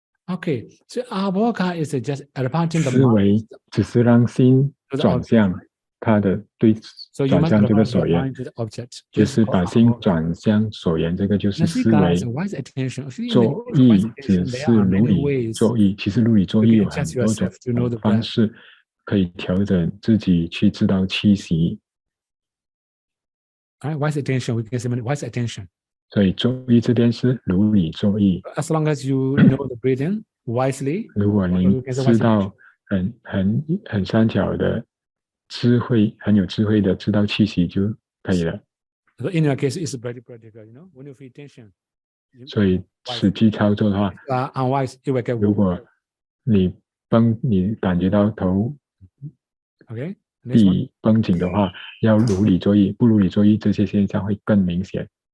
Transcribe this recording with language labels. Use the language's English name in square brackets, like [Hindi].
[English] Okay, so Abhoga is just adapting the [Chinese] 思维只是让心转向它的对，转向这个所缘，就是把心转向所缘，这个就是思维。作意只是如理作意，其实如理作意有很多种方式可以调整自己去知道气息。 [English] Wise attention, we can say wise attention. [Chinese] 所以作意这边是如理作意。 [English] As long as you know the breathing wisely, [Chinese] 如果您知道很善巧的智慧，很有智慧的知道气息就可以了。 [English] So in your case, it's very practical, you know. When you feel tension, [Chinese] 所以实际操作的话， [English] unwise, it will get worse. [Chinese] 如果你感觉到头地绷紧的话，要如理作意，不如理作意，这些现象会更明显。